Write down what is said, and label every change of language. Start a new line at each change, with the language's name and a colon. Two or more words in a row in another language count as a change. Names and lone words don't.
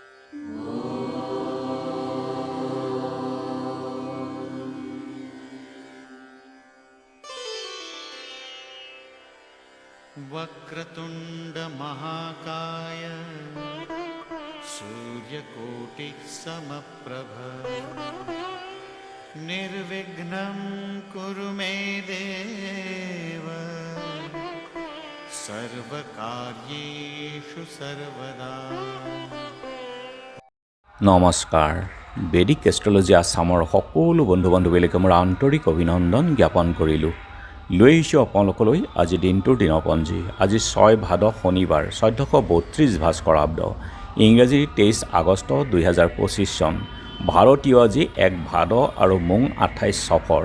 Sanskrit: वक्रतुंड महाकाय सूर्यकोटि समप्रभ निर्विघ्नं कुरु मे देव सर्वकार्येषु सर्वदा।
Assamese: নমস্কাৰ। বেদিক এষ্ট্ৰলজি আছামৰ সকলো বন্ধু বান্ধৱীলৈকে মোৰ আন্তৰিক অভিনন্দন জ্ঞাপন কৰিলোঁ। লৈ আহিছোঁ আপোনালোকলৈ আজি দিনটোৰ দিনপঞ্জী। আজি 6 ভাদ শনিবাৰ 1432 ভাস্কৰাব্দ, ইংৰাজী 23 আগষ্ট 2025 চন, ভাৰতীয় আজি 1 ভাদ আৰু মোং 28 সফৰ।